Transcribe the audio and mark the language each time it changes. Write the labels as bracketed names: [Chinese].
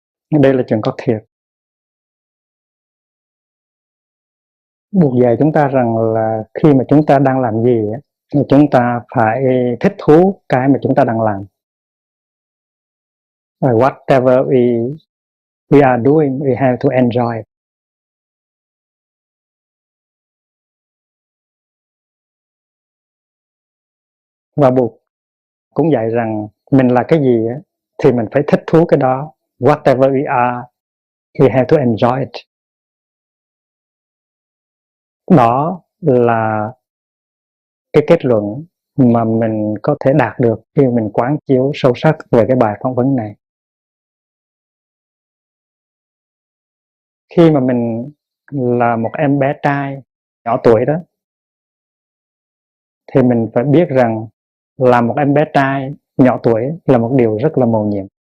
[Vietnamese] Đây là chuyện có thiệt. Buộc dạy chúng ta rằng là khi mà chúng ta đang làm gì thì chúng ta phải thích thú cái mà chúng ta đang làm. [English] Whatever we are doing, we have to enjoy. [Vietnamese] Và buộc cũng dạy rằng mình là cái gì thì mình phải thích thú cái đó. [English] Whatever we are, we have to enjoy it. [Vietnamese] Đó là cái kết luận mà mình có thể đạt được khi mình quán chiếu sâu sắc về cái bài phỏng vấn này. Khi mà mình là một em bé trai nhỏ tuổi đó, thì mình phải biết rằng là một em bé trai nhỏ tuổi là một điều rất là mầu nhiệm.